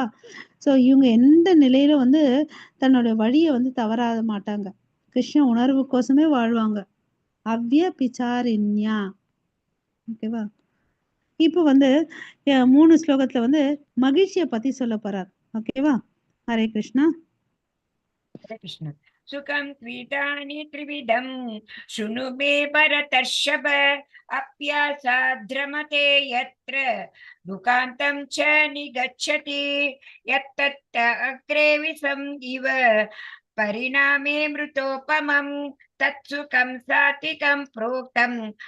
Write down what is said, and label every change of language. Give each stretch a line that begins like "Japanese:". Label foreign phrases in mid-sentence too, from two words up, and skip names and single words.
Tamil: ஸோ இவங்க எந்த நிலையில வந்து தன்னோட வழியை வந்து தவறாத மாட்டாங்க, கிருஷ்ண உணர்வுக்கோசமே வாழ்வாங்க. அவ்விய பிச்சாரின்யா. ஓகேவா? இப்போ வந்து 3 ஸ்லோகத்துல வந்து மகிழ்ச்சியை பத்தி சொல்ல போறார். ஓகேவா? ஹரே கிருஷ்ணா.
Sanskrit: हरे कृष्ण। सुखं त्वीटानि त्रिविधं शृणु मे भरतर्षभ, अप्यासाद्रमते यत्र दुःखान्तं च निगच्छति, यत्तत् अग्रे विषम् इव परिणामे मृतोपमं, तत्सुखं सात्विकं प्रोक्तम्